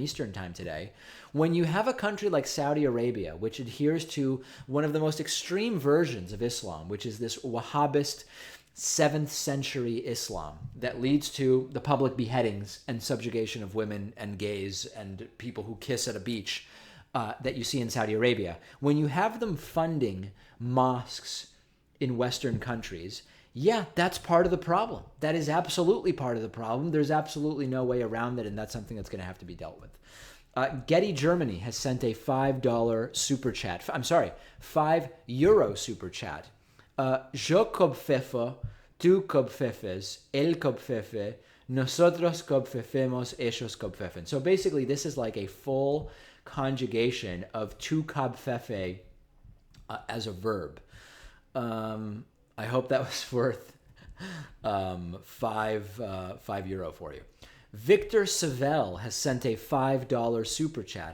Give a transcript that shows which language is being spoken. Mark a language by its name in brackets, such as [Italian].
[English] Eastern Time today, when you have a country like Saudi Arabia, which adheres to one of the most extreme versions of Islam, which is this Wahhabist 7th century Islam that leads to the public beheadings and subjugation of women and gays and people who kiss at a beach that you see in Saudi Arabia, when you have them funding mosques in Western countries, yeah, that's part of the problem. That is absolutely part of the problem. There's absolutely no way around it, and that's something that's going to have to be dealt with. Getty Germany has sent a $5 super chat. I'm sorry, €5 super chat. [Spanish] Yo cobfefo, tú cobfefes, él cobfefe, nosotros cobfefemos, ellos cobfefen. [English] So basically, this is like a full conjugation of tu cobfefe as a verb. I hope that was worth €5 for you. Victor Savell has sent a $5 super chat.